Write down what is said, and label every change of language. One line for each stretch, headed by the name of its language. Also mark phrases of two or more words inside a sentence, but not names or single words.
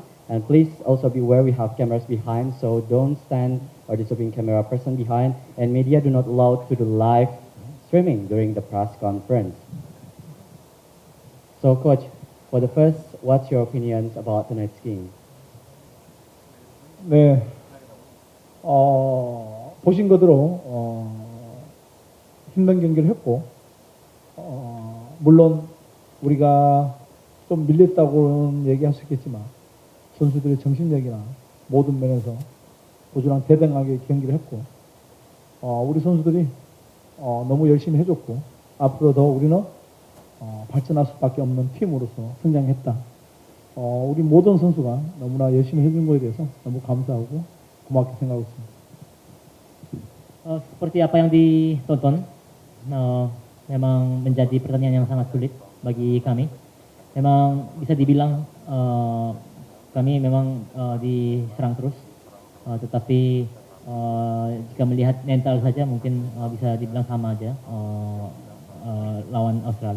English: And please also be aware we have cameras behind, so don't stand or disturbing camera person behind. And media do not allow to do live streaming during the press conference. So, coach, for the first, what's your opinions about tonight's game?
Korean: 네, 보신 거대로 힘든 경기를 했고, 물론 우리가 좀 밀렸다고는 얘기할 수 있겠지만 선수들의 정신력이나 모든 면에서 부지런히 대등하게 경기를 했고, 우리 선수들이 너무 열심히 해줬고, 앞으로 더 우리는 발전할 수밖에 없는 팀으로서 성장했다. 우리 모든 선수가 너무나 열심히 해준 거에 대해서 너무 감사하고 고맙게 생각하고 있습니다.
Indonesian: Seperti apa yang ditonton, memang menjadi pertandingan yang sangat sulit bagi kami. Memang bisa dibilang kami memang diserang terus, tetapi jika melihat mental saja mungkin bisa dibilang sama aja lawan Australia.